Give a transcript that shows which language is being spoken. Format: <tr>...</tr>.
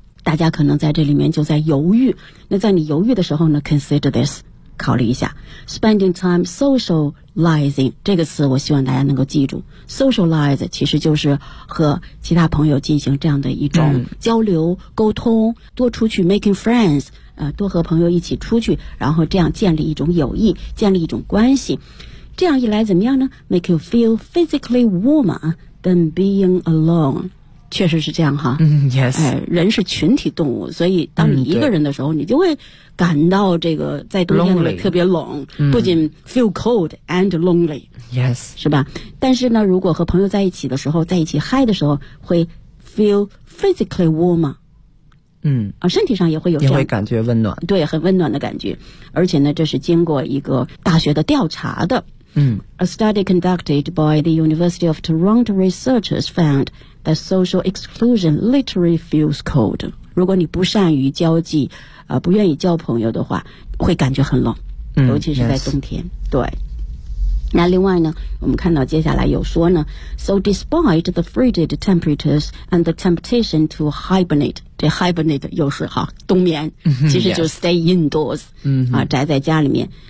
<zh>大家可能在这里面就在犹豫，那在你犹豫的时候呢</zh> <en>consider this，</en> <zh>考虑一下</zh> <en>spending time socializing</en> <zh>这个词，我希望大家能够记住 socialize 其实就是和其他朋友进行这样的一种交流、沟通，多出去</zh> <en>making friends，</en> <zh>多和朋友一起出去，然后这样建立一种友谊，建立一种关系，这样一来怎么样呢？</zh> <en>Make you feel physically warmer than being alone，</en> <zh>确实是这样哈。</zh> <en>Yes，</en> <zh>人是群体动物，所以当你一个人的时候，你就会感到这个在冬天里面特别冷，</zh> <en>lonely.</en> <zh>不仅</zh> <en>feel cold and lonely。 Yes，</en> <zh>是吧？但是呢，如果和朋友在一起的时候，在一起嗨的时候，会</zh> <en>feel physically warmer。</en> <zh>身体上也会有这样，也会感觉温暖，对，很温暖的感觉。而且呢，这是经过一个大学的调查的。</zh> <en>A study conducted by the University of Toronto researchers found that social exclusion literally feels cold.</en> <zh>如果你不善于交际，不愿意交朋友的话，会感觉很冷，尤其是在冬天。对。那另外呢，我们看到接下来有说呢 ，</zh> <en>So despite the frigid temperatures and the temptation to hibernate，</en> <zh>这 hibernate 又是哈冬眠，其实就</zh> <en>stay indoors，</en> <zh>宅在家里面。</zh>